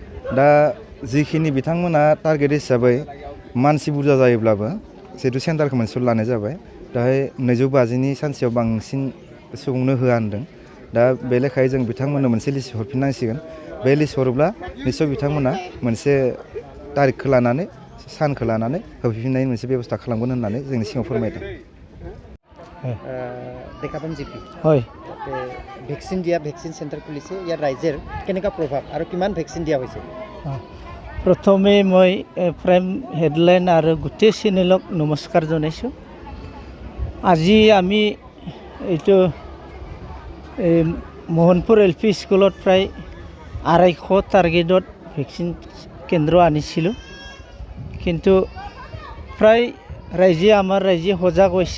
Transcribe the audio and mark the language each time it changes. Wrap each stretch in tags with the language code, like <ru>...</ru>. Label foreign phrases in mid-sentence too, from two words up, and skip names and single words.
<brx>दा जिखिनि बिथांमोना टारगेट हिसाबै मानसि बुरजा जायोब्लाबो जिहेतु सेन्टारखौ मोनसेल' लानाय जाबाय, दाहाय 250नि सानसेयाव बांसिन सुबुंनो होआ होनदों। दा बे लेखायै जों बिथांमोननो मोनसे लिस्ट हरफिननांसिगोन। बे लिस्ट हरोब्ला निस्सय बिथांमोना मोनसे तारिखखौ लानानै, सानखौ लानानै होफिननायनि मोनसे बेब'स्था खालामगोन होननानै जोंनि सिगाङाव फोरमायदों।</brx> <as>দেখাপাম জিপি হয় ভেকচিন দিয়া</as> <en>vaccine center</en> <as>খুলিছে, ইয়াৰ ৰাইজৰ কেনেকুৱা প্ৰভাৱ আৰু কিমান ভেকচিন দিয়া হৈছে? প্ৰথমে মই প্ৰাইম হেডলাইন আৰু গোটেই চেনেলক নমস্কাৰ জনাইছোঁ। আজি আমি এইটো মোহনপুৰ LP স্কুলত প্ৰায় 250 টাৰ্গেটত ভেকচিন কেন্দ্ৰ আনিছিলোঁ, কিন্তু প্ৰায় আমাৰ ৰাইজে সজাগ হৈছে।</as>